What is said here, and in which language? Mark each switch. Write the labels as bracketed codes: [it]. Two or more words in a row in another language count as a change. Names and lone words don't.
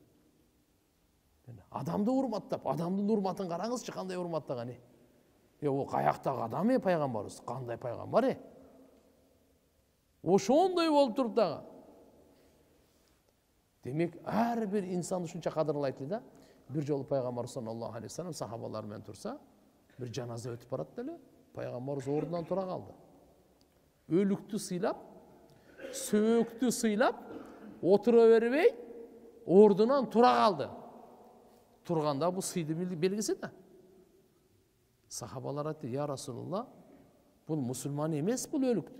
[ky] Адамды урматтап, адамдын урматын караңызчы, кандай урматтаган. О каяктагы адам пайгамбарыбыз, кандай пайгамбар? Ошондой болуп туруп дагы. Демек, ар бир инсан ушунча кадырлайт да. Бир жолу пайгамбар [ar] صلى الله عليه وسلم [ky] сахабалар менен турса, бир жаназа өтүп барат эле, пайгамбарыбыз ордунан тура калды. Өлүктү сыйлап, сөөктү сыйлап, отура бербей, ордунан тура калды. Турганда бул сыйдын белгиси да. Сахабалар айтты: [ar] "يا رسول الله, [ky] бул мусулман эмес, бул өлүктү.